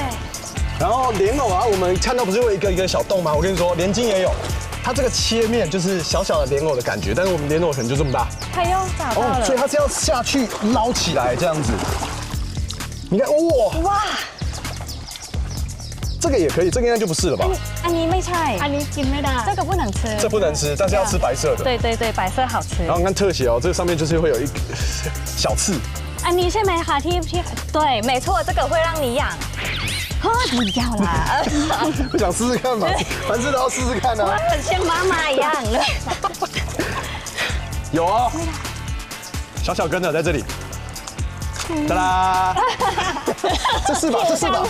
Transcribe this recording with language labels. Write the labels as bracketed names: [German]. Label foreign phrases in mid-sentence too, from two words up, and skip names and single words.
[Chinese] 然后莲藕啊，我们看到不是有一个一个小洞吗？我跟你说，莲经也有。它这个切面就是小小的莲藕的感觉，但是我们莲藕可能就这么大。它又找到了。所以它是要下去捞起来这样子。你看，哇！这个也可以，这个应该就不是了吧？ [Thai] อันนี้ไม่ใช่， อันนี้กินไม่ได้ [Chinese] 这个不能吃，这不能吃，但是要吃白色的。对对对，白色好吃。然后你看特写哦，这个上面就是会有一个小刺。 [Thai] อันนี้ใช่ไหมคะที่ [Chinese] 对，没错，这个会让你痒。哦，不要啦！我想试试看嘛，凡事都要试试看啊。很像妈妈一样。有哦，小小根的在这里。哒啦！这是吧？这是吧？